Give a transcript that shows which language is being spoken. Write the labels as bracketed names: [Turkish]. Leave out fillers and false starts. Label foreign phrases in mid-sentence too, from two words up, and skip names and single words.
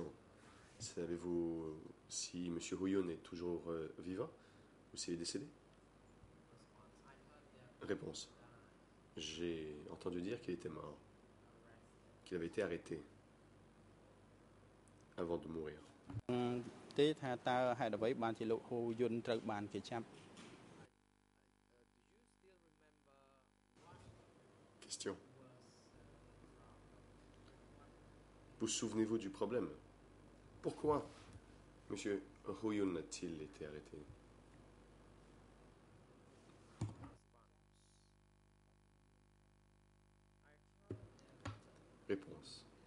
[French] Savez-vous si M. Huyon est toujours vivant ou s'il est décédé? Réponse. J'ai entendu dire qu'il était mort, qu'il avait été arrêté avant de mourir. [Khmer] ទេថាតើហេតុអ្វីបានជាលោកហ៊ូយុនត្រូវបានគេចាប់ [French] Question. Vous souvenez-vous du problème? Pourquoi M. Huyun a-t-il été arrêté? Réponse.